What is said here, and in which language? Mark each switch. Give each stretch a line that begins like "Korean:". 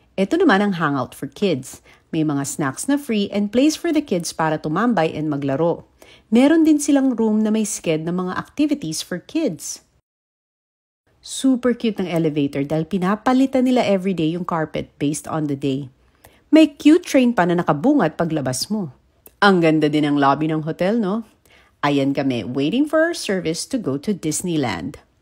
Filipino: Ito naman ang hangout for kids. May mga snacks na free
English: and place for the kids
Filipino: para tumambay and maglaro. Meron din silang room na may sked ng mga activities for kids. Super cute ng elevator dahil pinapalitan nila everyday yung carpet
English: based on the day.
Filipino: May cute train pa na nakabungat paglabas mo. Ang ganda din ng lobby ng hotel, no? Ayan kami,
English: waiting for our service to go to Disneyland.